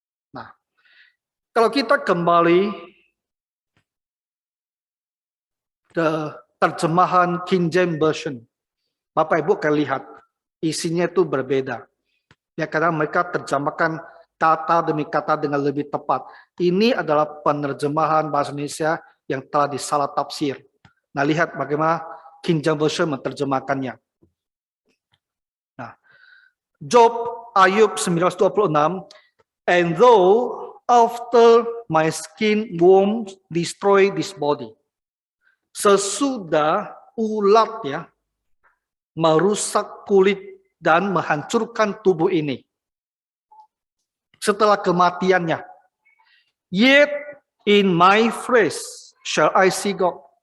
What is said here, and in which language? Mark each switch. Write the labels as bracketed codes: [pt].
[id] Nah, kalau kita kembali ke terjemahan King James Version, Bapak Ibu akan lihat isinya itu berbeda. Ya, karena mereka terjemahkan kata demi kata dengan lebih tepat. Ini adalah penerjemahan bahasa Indonesia yang telah disalah tafsir. Nah, lihat bagaimana King James Version menerjemahkannya. [en] Nah, Job Ayub 1926, and though after my skin worms destroy this body. [id] Sesudah ulat ya merusak kulit dan menghancurkan tubuh ini. Setelah kematiannya. [en] Yet in my flesh shall I see God.